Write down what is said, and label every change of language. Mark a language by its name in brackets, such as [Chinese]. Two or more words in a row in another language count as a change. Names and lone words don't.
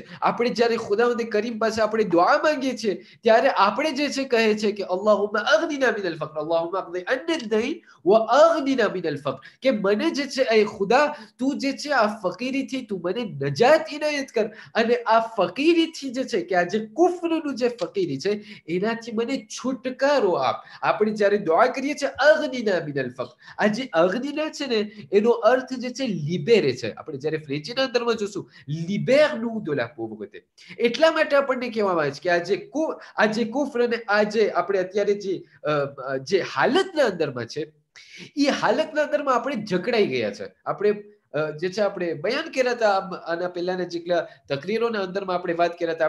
[Gujarati] આપણે જ્યારે ખુદાવંદ કરીમ પાસે આપણે દુઆ માંગીએ છીએ ત્યારે આપણે જે છે કહે છે કે [Arabic] اللهم أغننا من الفقر، اللهم أغن عنا الدين وأغننا من الفقر, [Gujarati] કે મને જે છે એ ખુદા તું જે છે આ ફકીરીથી તું મને નજાત ઇનાયત કર, અને આ ફકીરીથી જે છે કે આ જે કુફરનું જે ફકીરી છે એનાથી મને છુટકારો આપ. આપણે જ્યારે દુઆ કરીએ છીએ [Arabic] أغننا من الفقر, [Gujarati] આ જે અગ્નિના છે ને એનો અર્થ જે છે લિબેરે છે. આપણે જ્યારે ફ્રેન્ચીના અંદરમાં જોશું [French] libère nous de la pauvreté. [Gujarati] એટલા માટે આપણને કહેવામાં આવે છે કે આ જે કુફર અને આ જે આપણે અત્યારે જે હાલતના અંદરમાં છે એ હાલતના અંદરમાં આપણે જકડાઈ ગયા છે. આપણે જે છે આપણે બયાન કર્યા હતા આના પહેલાના જેટલા તકરીરોના અંદરમાં આપણે વાત કર્યા હતા.